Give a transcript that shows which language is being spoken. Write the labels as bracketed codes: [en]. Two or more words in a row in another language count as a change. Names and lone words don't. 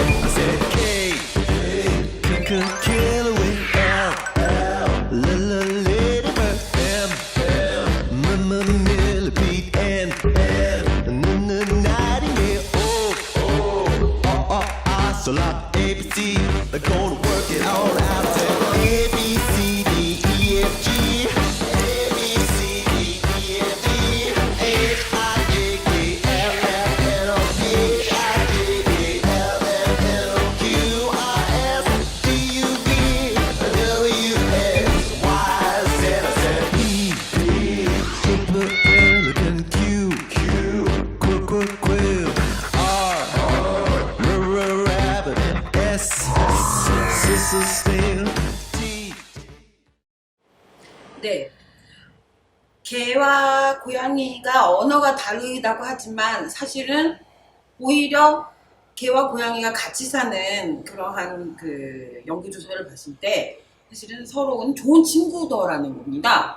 [en] I said K, killer whale, L, ladybird, M, millipede, N, nightingale, O, ocelot, ABC, they're gonna work it all out. I said A, B, C, D, E, F, G, A, B, C, D, E, F, G, H, I, J, K, L, M, N, O, P, H, I, J, K, L, M, N, O, Q, R, S, T, U, V, W, X, Y, Z. I said E, pelican, Q, quail, R, rabbit, S, snail, T. [ko] 네. 개와 고양이가 언어가 다르다고 하지만 사실은 오히려 개와 고양이가 같이 사는 그러한 그 연구조사를 봤을 때 사실은 서로는 좋은 친구더라는 겁니다.